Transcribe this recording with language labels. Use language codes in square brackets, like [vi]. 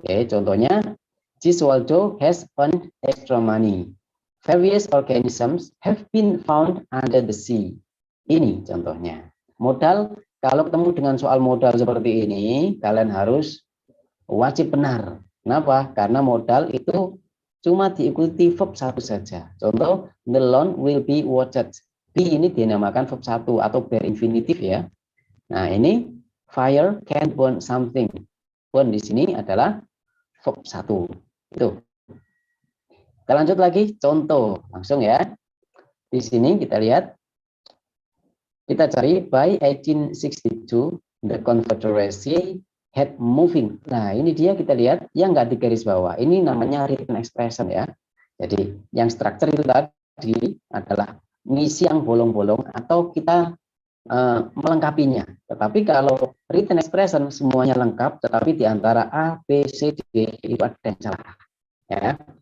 [id] Oke, contohnya, [en] Giswaldo has earned extra money. Various organisms have been found under the sea. [id] Ini contohnya. Modal, kalau ketemu dengan soal modal seperti ini, kalian harus wajib benar. Kenapa? Karena modal itu cuma diikuti verb 1 saja. [en] Contoh, the loan will be watched. [id] Be ini dinamakan verb 1 atau bare infinitive ya. Nah, ini [en] fire can burn something. [id] Burn di sini adalah verb 1. Itu. Kita lanjut lagi, contoh langsung ya. Di sini kita lihat, kita cari [en] by 1862 the Confederacy had moving. [id] Nah, ini dia kita lihat yang nggak di garis bawah. Ini namanya written expression ya. Jadi yang structure itu tadi adalah ngisi yang bolong-bolong atau kita melengkapinya. Tetapi kalau written expression semuanya lengkap, tetapi di antara A, B, C, D itu ada yang salah. Ya.